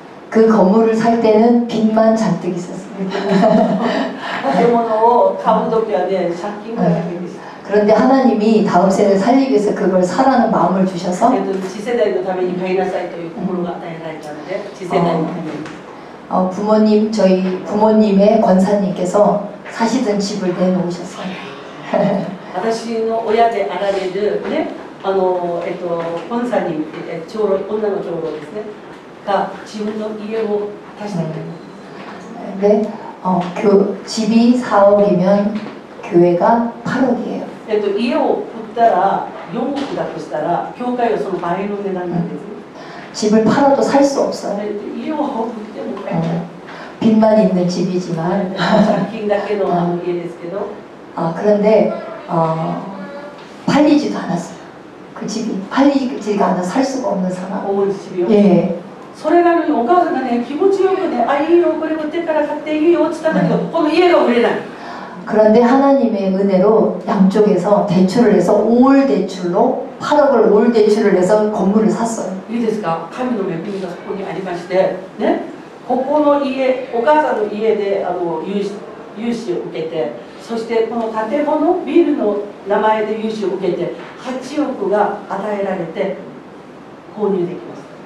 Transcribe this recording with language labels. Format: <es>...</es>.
<ko>그 건물을 살 때는 빚만 잔뜩 있었습니다.</ko> <ja>建物を買う時はね、借金がだけでした。</ja> <ko>그런데 하나님이 다음 세대를 살리기 위해서 그걸 사라는 마음을 주셔서</ko> <ja>次世代のために買いなさいという心が与えられたので、次世代のために。</ja> <ko>부모님, 저희 부모님의 권사님께서 사시던 집을 내놓으셨어요.</ko> <ja>私の親であられるね、本さんに長老、女の長老ですね、が自分の家を出してくれた。</ja> <ko>네, 집이 4억이면 교회가 8억이에요.</ko> <ja>家を売ったら4億だとしたら、教会はその倍の値段なんです。</ja> <ko>집을 팔아도 살 수 없어요.</ko> <ja>家を売っても買えない。</ja> <ko>빚만 있는 집이지만</ko> <ja>借金だけの家ですけど、</ja> <ko>그런데 팔리지도 않았어요. 그 집이 팔리지가 않아 살 수가 없는 상황. 大い집이요。 예.</ko> <ja>それなのにお母さんがね、気持ちよくね、あ、いいよ、これ売ってから買っていいよって言ったんだけど、この家が売れない。</ja> <ko>그런데 하나님의 은혜로 양쪽에서 대출을 해서 올 대출로 8억을 올 대출을 해서 건물을 샀어요.</ko> <ja>いいですか、神の恵みがそこにありまして、ね、ここの家、お母さんの家で融資を受けて、そしてこの建物、ビルの名前で融資を受けて、8億が与えられて購入できます。</ja>